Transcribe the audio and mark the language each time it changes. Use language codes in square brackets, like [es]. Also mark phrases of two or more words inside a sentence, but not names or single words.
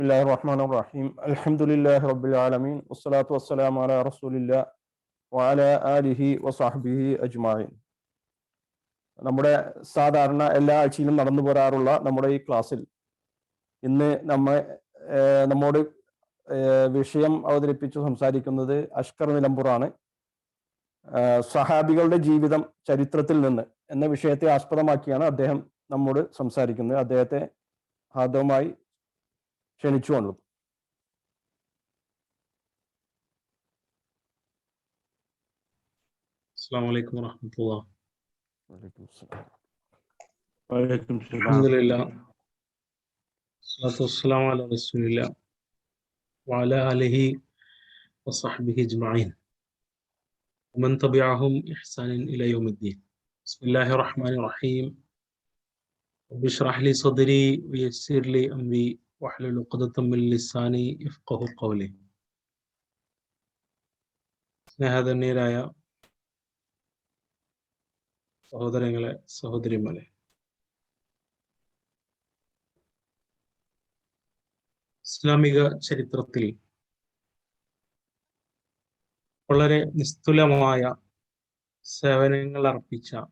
[ar] بسم الله الرحمن الرحيم. الحمد لله رب العالمين. والصلاة والسلام على رسول الله وعلى آله وصحبه أجمعين. [ml] നമ്മുടെ സാധാരണ എല്ലാ ആഴ്ചയിലും നടന്നു പോരാറുള്ള നമ്മുടെ ഈ ക്ലാസ്സിൽ ഇന്ന് നമ്മോട് വിഷയം അവതരിപ്പിച്ച് സംസാരിക്കുന്നത് അഷ്കർ നിലമ്പൂറാണ്. സഹാബികളുടെ ജീവിതം ചരിത്രത്തിൽ നിന്ന് എന്ന വിഷയത്തെ ആസ്പദമാക്കിയാണ് അദ്ദേഹം നമ്മോട് സംസാരിക്കുന്നത്. അദ്ദേഹത്തെ ഹാർദവമായി ക്ഷണിച്ചുകൊണ്ടു. [ar] السلام عليكم ورحمة الله. വലൈക്കും الحمد لله والصلاة والسلام على رسول الله وعلى آله وصحبه أجمعين ومن تبعهم إحسان إلى يوم الدين. بسم الله الرحمن الرحيم. رب اشرح لي صدري ويسر لي أمري واحلل عقدة من لساني يفقهوا قولي. [ml] സ്നേഹധന്യരായ സഹോദരങ്ങളെ, സഹോദരിമാരെ, ഇസ്ലാമിക ചരിത്രത്തിൽ വളരെ നിസ്തുലമായ സേവനങ്ങൾ അർപ്പിച്ച